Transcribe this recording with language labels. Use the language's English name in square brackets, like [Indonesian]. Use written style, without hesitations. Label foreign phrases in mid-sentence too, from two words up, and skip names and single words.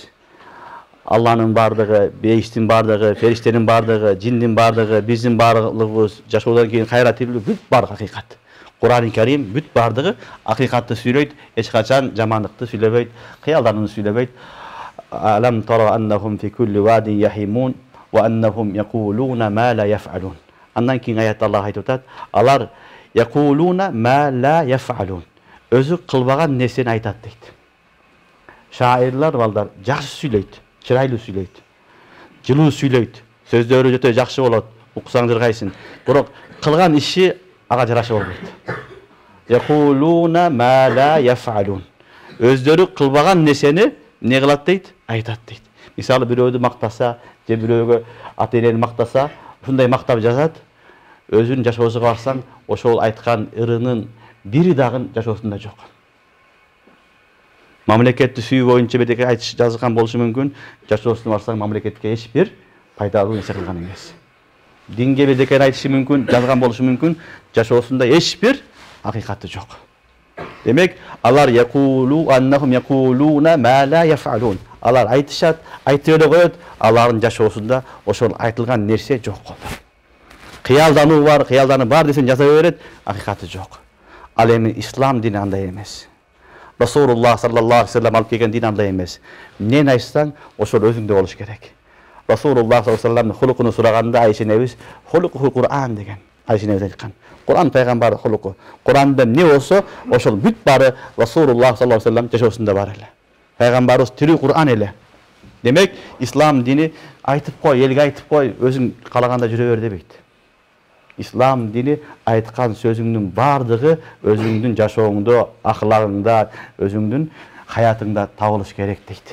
[Kyrgyz] Алланын бардыгы, бейиштин бардыгы, фериштенин бардыгы, жиндин бардыгы, биздин барлыгыбыз жашоодон кийин кайра тирилүү бүт бардыгы акыйкат. Кур'ан-ы Карим бүт бардыгы акыйкатты сүйлөйт, эч качан жамандыкты сүйлөбөйт, кыялданууну сүйлөбөйт. [Arabic] ألم تر أنهم في كل واد يهيمون وأنهم يقولون ما لا يفعلون. [Kyrgyz] Андан кийин аятта Аллах айтып атат: алар [Arabic] يقولون ما لا يفعلون. [Kyrgyz] Өзү кылбаган нерсени айтат дейт. Шаирлар балдар жакшы сүйлөйт, чырайлуу сүйлөйт, жылуу сүйлөйт, сөздөрү өтө жакшы болот, уксаң жыргайсың. Бирок кылган иши ага жараша болбойт. [Arabic] يقولون ما لا يفعلون. [Kyrgyz] Өздөрү кылбаган нерсени эмне кылат дейт? Айтат дейт. Мисалы бирөөдү мактаса, же бирөөгө ата-энени мактаса, ушундай мактап жазат. Өзүнүн жашоосуна барсаң, ошол айткан ырынын бири дагы жашоосунда жок. Мамлекетти сүйүү боюнча бирдеке айтыш жазган болушу мүмкүн, жашоосуна барсаң мамлекетке эч бир пайдалуу нерсе кылган эмес. Динге бирдеке айтышы мүмкүн, жазган болушу мүмкүн, жашоосунда эч бир акыйкаты жок. Демек, алар [Arabic] يقول أنهم يقولون ما لا يفعلون. [Kyrgyz] Алар айтышат, айтып эле коет, алардын жашоосунда ошол айтылган нерсе жок болот. Кыялдануу бар десең жаза берет, акыйкаты жок. Ал эми ислам дини андай эмес. Расулуллах [Arabic] صلى الله عليه وسلم [Kyrgyz] алып келген дин андай эмес. Эмнени айтсаң, ошол өзүңдө болуш керек. Расулуллах [Arabic] صلى الله عليه [Kyrgyz] вассаламдын хулукун сураганда Айша энебиз хулуку Кур'ан деген. Айша энебиз айткан. Кур'ан пайгамбар хулуку. Кур'анда эмне болсо, ошол бүт бары Расулуллах [Arabic] صلى الله عليه وسلم [Kyrgyz] жашоосунда бар эле. Пайгамбарыбыз тирүү Кур'ан эле. Демек, ислам дини айтып кой, элге айтып кой, өзүң калаганда жүрө бер дебейт. Ислам дини айткан сөзүңдүн бардыгы өзүңдүн жашооңдо, аклагыңда, өзүңдүн хаятыңда табылыш керек дейт.